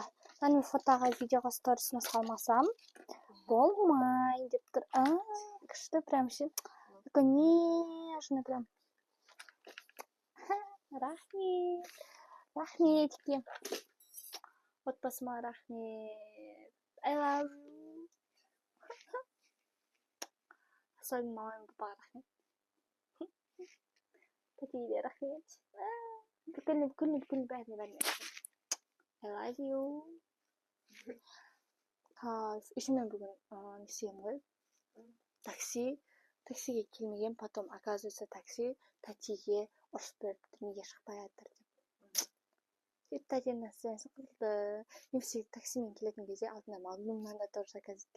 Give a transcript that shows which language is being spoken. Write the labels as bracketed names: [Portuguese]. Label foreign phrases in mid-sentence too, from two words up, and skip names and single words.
[Kazakh] Мен фотоға, видеоға сторисіне салмасам, болмай деп тұр. Күшті прям ше. [Russian] Такой нежный прям. [Kazakh] Рахмет. Рахметке. Отбасыма рахмет. [English] I love you. [Kazakh] Особенно мамам папаға рахмет. Тәтеге рахмет. Бүкіл бәріне. [English] I love you. [Kazakh] Еще мен бүгін не істеймін ғой? Таксиге келмеген, [Russian] потом оказывается такси [Kazakh] тәтеге ұрысып беріпті, неге шықпай жатыр деп. Тәтенің настроениясы қылды. Мен всегда таксимен келетін кезде алдында Магнумнан да тоже заказ еткен.